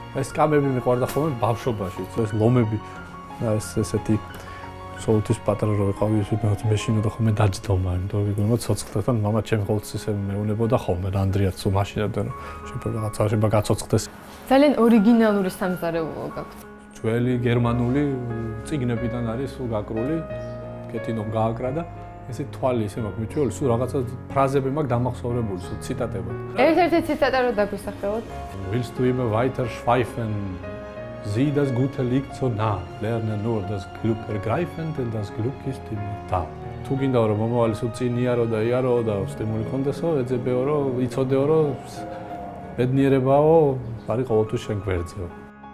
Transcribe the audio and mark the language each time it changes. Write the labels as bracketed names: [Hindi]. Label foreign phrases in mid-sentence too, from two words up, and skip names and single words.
[Georgian] ეს სკამები მიყვარდა ხოლმე ბავშვობაში, ეს ლომები და ეს ესეთი სოუთის პატარა რო ვიყავი, ისე მეშინოდა ხოლმე დაჯდომა, იმიტომ რომ ცოცხლთან მამაჩემი ყოველთვის ისე მეუნებოდა ხოლმე და ანდრიაც სულ მაშინებდა რომ შეიძლება რაღაცა შეიძლება გაცოცხლდეს. ძალიან ორიგინალური სამზარეულო გაქვთ. ძველი გერმანული წიგნებიდან არის სულ გაკრული, კეთინომ გააკრა და ესე თვალი ისე მაქვს მიჩვეული, სულ რაღაცა ფრაზები მაქვს დამახსოვრებული, სულ ციტატებად. ერთ-ერთი ციტატა რო დაგვისახელოთ. [German] Willst du immer weiter schweifen? Sieh das gute liegt so nah, lerne nur das Glück ergreifen, denn das Glück ist immer da. [Georgian] თუ გინდა რომ მომავალი სულ წინ იარო და იარო და სტიმული კონდესო, ეძებეო რომ იცოდეო რომ ბედნიერებაო არის ყოველთვის შენ გვერდზეო.